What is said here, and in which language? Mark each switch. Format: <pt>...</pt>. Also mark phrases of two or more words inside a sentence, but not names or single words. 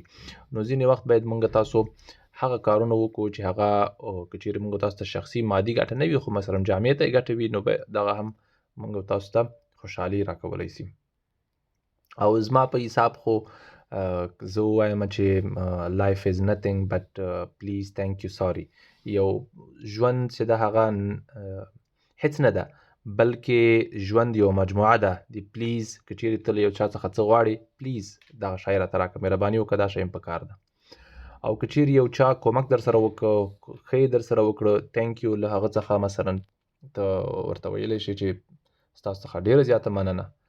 <ps>نو ځینې وخت باید موږ تاسو هغه کارونه وکړو چې هغه که چیرې موږ تاسو ته شخصي مادي ګټه نه وي، خو مثلا جامعې ته یې ګټه وي، نو دغه هم موږ تاسو ته خوشحالي راکولی سي. او زما په حساب خو زه ووایم چې</ps> <en>life is nothing but please thank you sorry.</en> <ps>یو ژوند چې ده هغه هیڅ نه ده، بلکې ژوند یو مجموعه ده د پلیز. که چیرې ته له یو چا څخه څه غواړې، پلیز دغه شی راته راکړه، مهرباني وکړه، دا شی م پکار ده. او که چیرې یو چا کومک در سره وکړه، ښه یې در سره وکړه،</ps> <en>تhank you</en> <ps>له هغه څخه مثلا ته ورته ویلی شي چې ستاسو څخه ډیره زیاته مننه.</ps>